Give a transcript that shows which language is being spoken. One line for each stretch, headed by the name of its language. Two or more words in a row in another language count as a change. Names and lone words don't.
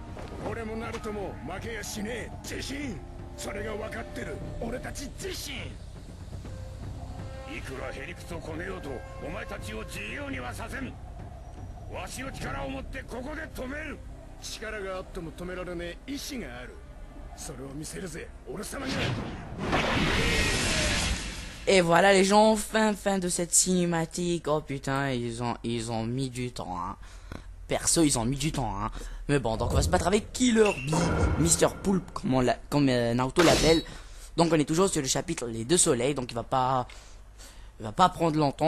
Japanese: 俺もナルトも負けやしねえ。自信それが分かってる俺たち自身。いくらへりくつをこねようとお前たちを自由にはさせん。わしの力を持ってここで止める。力があっても止められねえ意志がある。それを見せるぜ俺様が。
French: Et voilà les gens, fin de cette cinématique. Oh putain, ils ont mis du temps, hein. Perso, ils ont mis du temps, hein. Mais bon, donc on va se battre avec Killer Bee, Mr. Poulpe, comme Naruto l'appelle. Donc on est toujours sur le chapitre Les Deux Soleils, donc il va pas prendre longtemps.